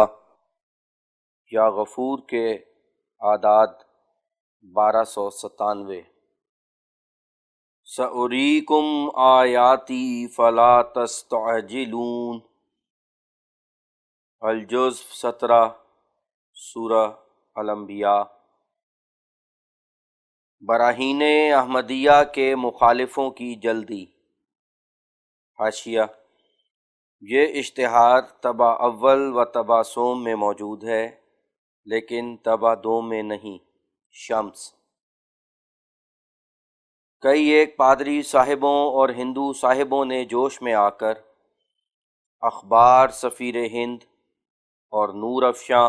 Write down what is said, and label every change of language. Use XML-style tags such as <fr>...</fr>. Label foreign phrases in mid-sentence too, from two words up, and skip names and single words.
<ur>یا غفور کے اعداد 1297۔</ur> <ar>سأریکم آیاتی فلا تستعجلون، الجزء 17 سورہ الانبیاء۔</ar> <ur>براہین احمدیہ کے مخالفوں کی جلدی۔ حاشیہ: یہ اشتہار طبع اول و طبع سوم میں موجود ہے لیکن طبع دوم میں نہیں۔ شمس۔ کئی ایک پادری صاحبوں اور ہندو صاحبوں نے جوش میں آ کر اخبار سفیر ہند اور نور افشاں</ur>